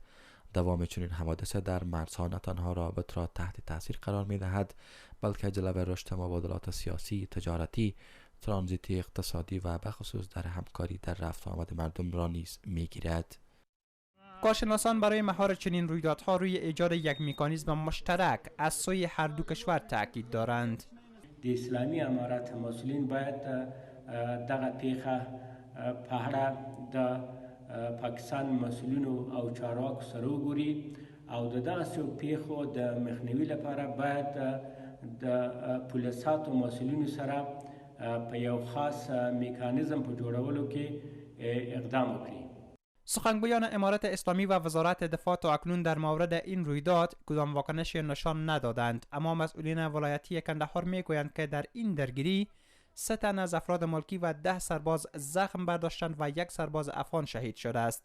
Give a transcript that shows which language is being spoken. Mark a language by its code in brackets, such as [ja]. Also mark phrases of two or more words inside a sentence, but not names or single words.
[fa] دوام چنین حوادث در مرزها نه تنها رابط را تحت تاثیر قرار می دهد، بلکه جلوه رشد مبادلات سیاسی، تجارتی، ترانزیتی، اقتصادی و بخصوص در همکاری در رفت و آمد مردم را نیز می گیرد. کارشناسان برای مهار چنین رویدادها روی ایجاد یک مکانیزم مشترک از سوی هر دو کشور تاکید دارند. [ps] د اسلامي امارات مسؤلین باید دغه پیښه په اړه د پاکستان مسؤلینو او چارواکو سره وګوري او د داسې پیښو د مخنیوي لپاره باید د پولیساتو مسؤلینو سره په یو خاص میکانیزم په جوړولو کې اقدام وکړي. [fa] سخنگویان امارت اسلامی و وزارت دفاع تا اکنون در مورد این رویداد کدام واکنشی نشان ندادند، اما مسئولین ولایتی کندهار میگویند که در این درگیری 3 تن از افراد ملکی و 10 سرباز زخم برداشتند و 1 سرباز افغان شهید شده است.